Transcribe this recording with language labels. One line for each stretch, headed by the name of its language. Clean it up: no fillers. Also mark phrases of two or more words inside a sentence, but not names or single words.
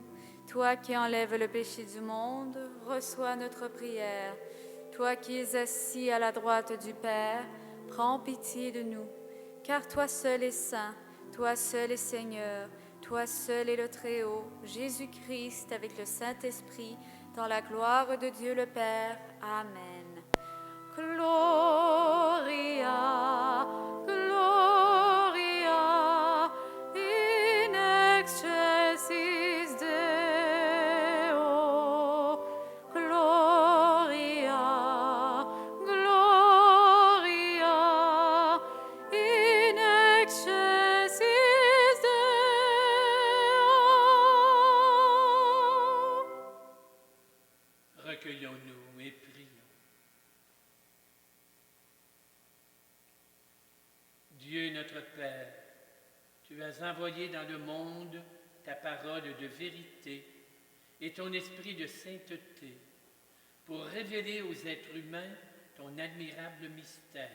French: Toi qui enlèves le péché du monde, reçois notre prière. Toi qui es assis à la droite du Père, prends pitié de nous, car toi seul es saint, toi seul es Seigneur, toi seul es le Très-Haut, Jésus-Christ avec le Saint-Esprit, dans la gloire de Dieu le Père. Amen.
Latin: Gloria, Gloria, in excelsis Deo, Gloria, Gloria, in excelsis Deo.
French: Lève-nous et prions. Dieu notre Père, tu as envoyé dans le monde ta parole de vérité et ton esprit de sainteté pour révéler aux êtres humains ton admirable mystère.